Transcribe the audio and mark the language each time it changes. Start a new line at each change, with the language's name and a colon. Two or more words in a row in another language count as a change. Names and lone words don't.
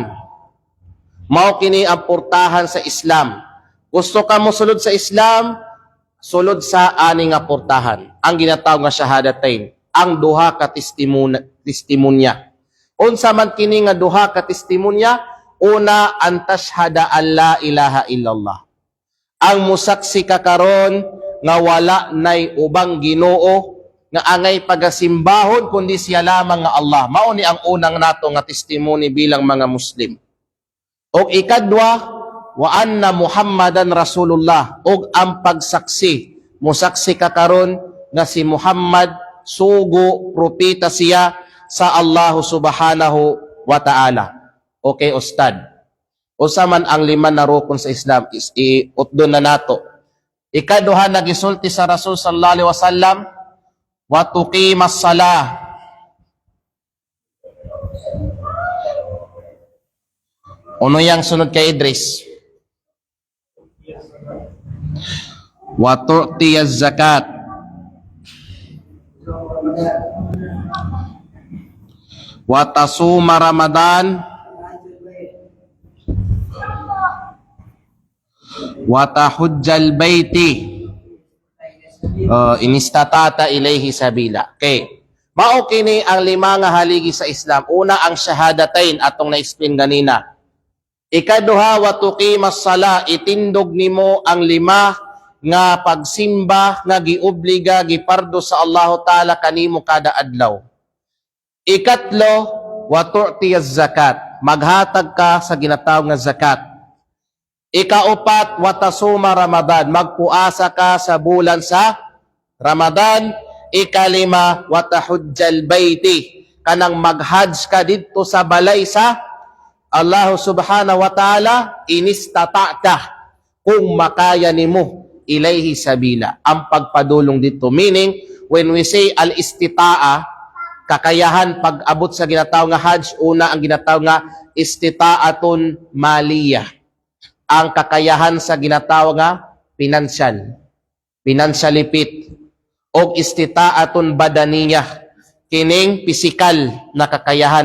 Cebuano: Mao kini ang purtahan sa Islam. Gusto ka mo sulod sa Islam, sulod sa ani nga purtahan. Ang ginatawag nga shahadatain, ang duha ka testimonya. Unsa man kini nga duha ka testimonya? Una,
Arabic: أن تشهد أن لا إله إلا الله.
Cebuano: Ang musaksi ka karon nga wala nay ubang Ginoo nga angay pagasimbahon kundi siya lamang nga Allah. Mao ni ang unang nato nga testimony bilang mga Muslim. Og ikadwa,
Arabic: وأن محمدا رسول الله,
Cebuano: og ang pagsaksi, musaksi ka karon nga si Muhammad sugo propeta siya sa Allah
Arabic: سبحانه وتعالى.
Cebuano: Okay, ustad. Usa man ang lima na rukun sa Islam is iutdon na nato. Ikaduha nagisulti sa Rasul
Arabic: صلى الله عليه وسلم وتقيم الصلاة.
Cebuano: Ano yang sunod kay Idris?
Arabic: وتؤتي الزكاة. وتصوم رمضان. وتحج البيت. إن استطعت إليه سبيلا.
Cebuano: Okay. Mao kini ang lima nga haligi sa Islam. Una ang shahadatain atong na-explain ganina. Ikaduha,
Arabic: وتقيم الصلاة,
Cebuano: itindog nimo ang lima nga pagsimba nga giobliga gipardo sa
Arabic: الله تعالى
Cebuano: kanimo kada adlaw. Ikatlo,
Arabic: وتؤتي الزكاة,
Cebuano: maghatag ka sa ginatawag nga zakat. Ikaupat,
Arabic: وتصوم رمضان,
Cebuano: magpuasa ka sa bulan sa Ramadan. Ikalima,
Arabic: وتحج البيت,
Cebuano: kanang maghajj ka didto sa balay sa Allah
Arabic: سبحانه وتعالى,
Cebuano: inistata'ta, kung makaya nimo
Arabic: إليه سبيلا,
Cebuano: ang pagpadulong dito.
English: Meaning, when we say
Cebuano: al-istita'a, kakayahan pag-abot sa ginatawag nga hajj, una ang ginatawag nga
Arabic: استطاعة مالية,
Cebuano: ang kakayahan sa ginatawag nga financial ipit, o
Arabic: استطاعة بدنية,
Cebuano: kining pisikal na kakayahan.